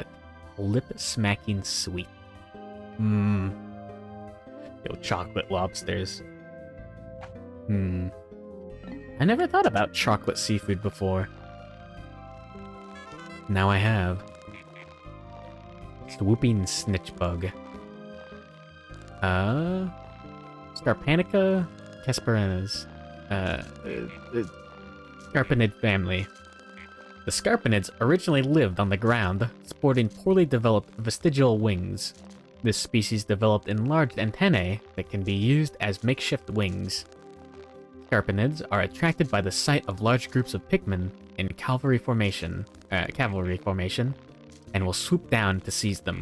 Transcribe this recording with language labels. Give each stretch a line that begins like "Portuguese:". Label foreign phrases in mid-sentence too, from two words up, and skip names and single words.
English: Lip-smacking sweet. Yo, chocolate lobsters. I never thought about chocolate seafood before. Now I have. Swooping snitch bug. Scarpanica Casparinus. Scarpanid family. The Scarpanids originally lived on the ground, sporting poorly developed vestigial wings. This species developed enlarged antennae that can be used as makeshift wings. Scarpanids are attracted by the sight of large groups of Pikmin in cavalry formation, and will swoop down to seize them.